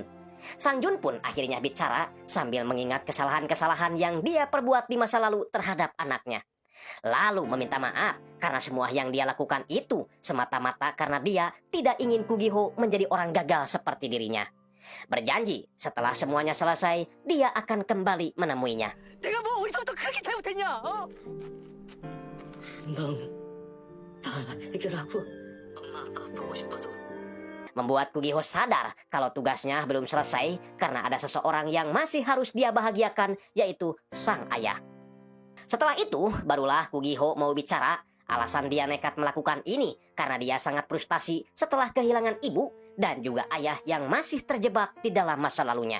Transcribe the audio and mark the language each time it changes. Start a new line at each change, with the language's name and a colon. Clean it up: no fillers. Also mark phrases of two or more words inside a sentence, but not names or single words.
Indonesian: Sang Jun pun akhirnya bicara sambil mengingat kesalahan-kesalahan yang dia perbuat di masa lalu terhadap anaknya. Lalu meminta maaf karena semua yang dia lakukan itu semata-mata karena dia tidak ingin Kugiho menjadi orang gagal seperti dirinya. Berjanji setelah semuanya selesai, dia akan kembali menemuinya.
Korean: 내가 뭐 어디서부터 그렇게 잘못했냐? 어? 다 해결하고 엄마 아빠 보고 싶어도
Indonesian: Membuat Kugiho sadar kalau tugasnya belum selesai karena ada seseorang yang masih harus dia bahagiakan, yaitu sang ayah. Setelah itu, barulah Kugiho mau bicara. Alasan dia nekat melakukan ini karena dia sangat frustasi setelah kehilangan ibu dan juga ayah yang masih terjebak di dalam masa lalunya.